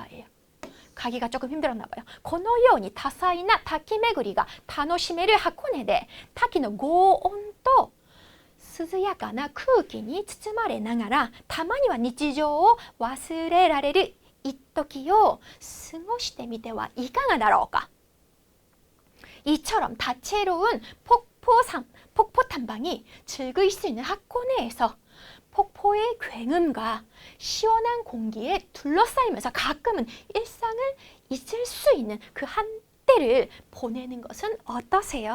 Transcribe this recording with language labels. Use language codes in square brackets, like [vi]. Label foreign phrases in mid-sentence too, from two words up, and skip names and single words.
[ko] 가기가 조금 힘들었나 봐요. [ja] このように多彩な滝巡りが楽しめる箱根で滝の轟音と涼やかな空気に包まれながらたまには日常を忘れられる一時を過ごしてみてはいかがだろうか. [ko] 이처럼 다채로운 폭포 탐방이 즐길 수 있는 하코네에서 폭포의 굉음과 시원한 공기에 둘러싸이면서 가끔은 일상을 잊을 수 있는 그 한때를 보내는 것은 어떠세요?